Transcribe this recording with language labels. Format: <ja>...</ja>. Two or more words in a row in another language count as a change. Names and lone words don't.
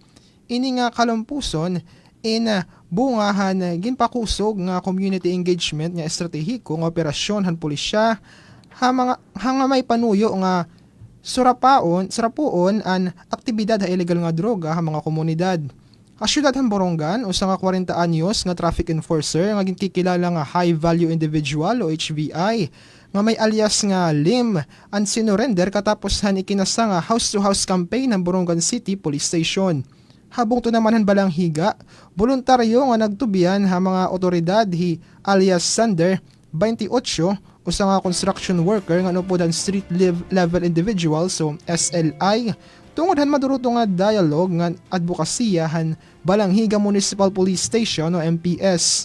<war>Ini nga kalampuson bungahan ginpakusog nga community engagement nga estratehiko nga operasyon han pulisya ha may panuyo nga surapuon an aktibidad ha illegal nga droga ha mga komunidad. Asyudad han Borongan, usa nga 40 anyos nga</war> <en>traffic enforcer</en> <war>nga ginkikilala nga</war> <en>high value individual</en> <war>o HVI nga may alias nga Lim ang sinurrender katapos han ikinasa nga</war> <en>house to house campaign</en> <war>ng Borongan City Police Station. Habong to naman han balang higa, voluntaryo nga nagtubian ha mga otoridad hi alias Sander 28 usa nga</war> <en>construction worker</en> <war>nga nupudan</war> <en>street level individual</en> <war>so SLI tungod han maduruto nga dialogue nga advokasya han Balanghiga Municipal Police Station o MPS.</war>